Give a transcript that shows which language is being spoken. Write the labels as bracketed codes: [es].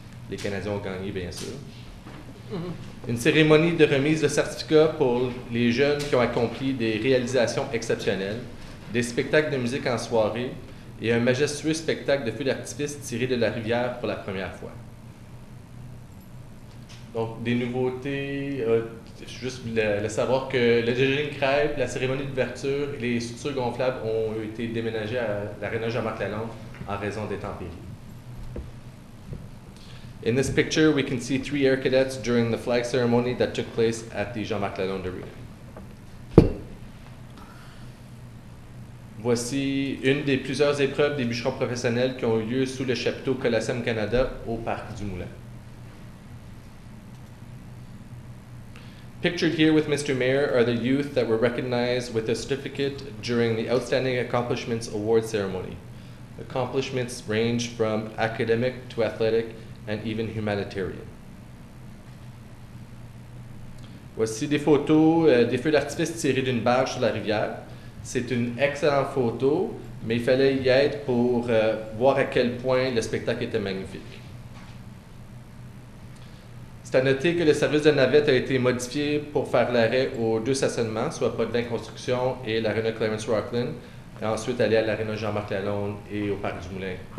[fr] Les Canadiens ont gagné, bien sûr. Une cérémonie de remise de certificats pour les jeunes qui ont accompli des réalisations exceptionnelles, des spectacles de musique en soirée et un majestueux spectacle de feux d'artifice tiré de la rivière pour la première fois. Donc, des nouveautés, juste le savoir que le déjeuner de crêpes, la cérémonie d'ouverture et les structures gonflables ont été déménagées à l'aréna Jean-Marc Lalonde en raison des tempéries. [en] In this picture, we can see 3 air cadets during the flag ceremony that took place at the Jean-Marc Lalonde Arena. [fr] Voici une des plusieurs épreuves des bûcherons professionnels qui ont eu lieu sous le chapiteau Coliseum Canada au Parc du Moulin. [en] Pictured here with Mr. Mayor are the youth that were recognized with a certificate during the Outstanding Accomplishments Award ceremony. Accomplishments range from academic to athletic and even humanitarian. [fr] Voici des photos des feux d'artifice tirés d'une barge sur la rivière. C'est une excellente photo, mais il fallait y être pour voir à quel point le spectacle était magnifique. C'est à noter que le service de navette a été modifié pour faire l'arrêt aux 2 stationnements, soit Potvin Construction et l'Arena Clarence-Rockland, et ensuite aller à l'Arena Jean-Marc Lalonde et au Parc du Moulin.